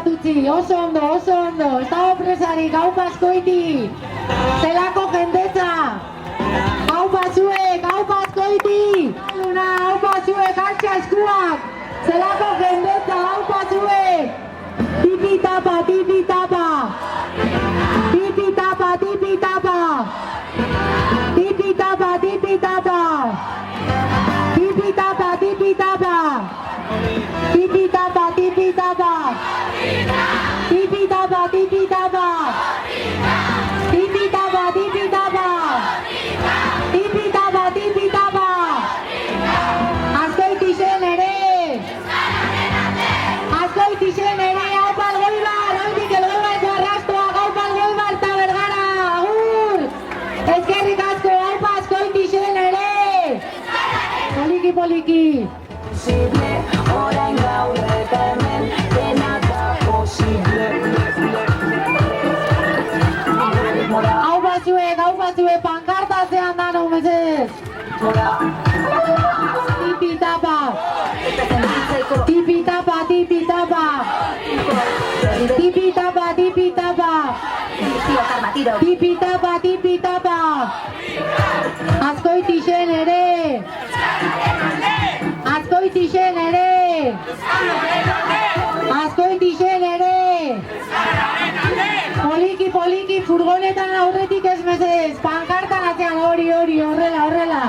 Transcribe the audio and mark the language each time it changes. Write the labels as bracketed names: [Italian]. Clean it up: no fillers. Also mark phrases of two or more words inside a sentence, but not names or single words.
[Basque] ikusi, oso ondo, ez dago presarik, hau Azkoiti, zelako jendetza, hau Azkoiti, hau altxa eskuak, zelako jendetza, hau tipi tapa, tipi tapa, tipi tapa, tipi tapa, tipi tapa, tipi tapa, tipi tapa, tipi tapa, tipi tapa, tipi tapa, tipi tapa, tipi tapa, tipi tapa, tipi tapa, tipi tapa, tipi tapa, Azkoiti zen ere, Azkoiti zen ere, hau Goibar, oindik Goibarko arrastoa, hau Goibar eta Bergara, agur! Eskerrik asko, hau Azkoiti zen ere! Poliki, poliki! Orain gaur eta hemen dena da posible. Hau batzuek, pankartatzean dano, mesedez! Tipi tapa! Tipi tapa, tipi tapa! Tipi tapa, tipi tapa! Tipi tapa, tipi tapa! Azkoiti zen ere! Azkoiti zen ere! Azkoiti zen ere! Poliki, poliki, furgonetan aurretik ez mesedez, pankartan atzean hori, horrela.